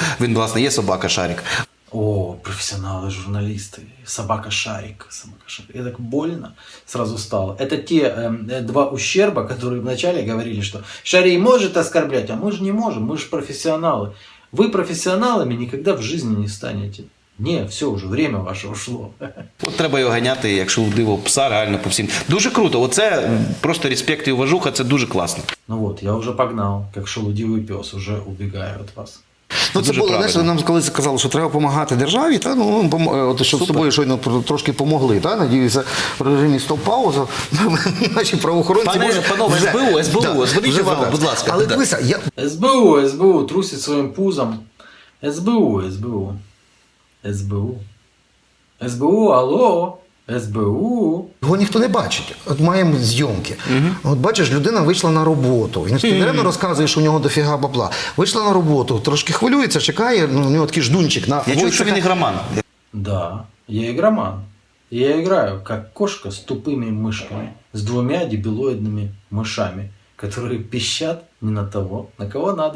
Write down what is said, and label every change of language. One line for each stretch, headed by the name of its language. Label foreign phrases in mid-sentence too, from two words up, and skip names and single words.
Ukrainian: Він, власне, є собака Шарик.
Russian: О, профессионалы, журналисты, собака-шарик, собака-шарик. И так больно сразу стало. Это те два ущерба, которые вначале говорили, что Шарий может оскорблять, а мы же не можем, мы же профессионалы. Вы профессионалами никогда в жизни не станете. Не, все, уже время ваше ушло.
Ukrainian: От треба його ганяти, якщо диво пса, реально по всім. Дуже круто. Оце просто респект і уважуха, це дуже класно.
Russian: Ну вот, я уже погнал, как шелудивый пес, уже убегаю от вас.
Ukrainian: Ну, це дуже було, знаєш, правильно. нам колись сказали, що треба допомагати державі, та, ну, от, що з тобою щойно трошки помогли, та, надіюся, в режимі стоп-пауза, наші правоохоронці можуть... Панове, СБУ, дзвоніть вже вам, зараз. будь ласка. Але Да. дивися,
Russian: СБУ трусит своим пузом. СБУ, алло, СБУ.
Ukrainian: його ніхто не бачить. От маємо зйомки. От бачиш, людина вийшла на роботу. Він спеціально розказує, що у нього дофіга бабла. Вийшла на роботу, трошки хвилюється, чекає, ну, у нього такий ждунчик. Я чую, що він ігроман.
Russian: Да, я игроман. Я играю как кошка с тупыми мышками, с двумя дебилоидными мышами, которые пищат не на того, на кого надо.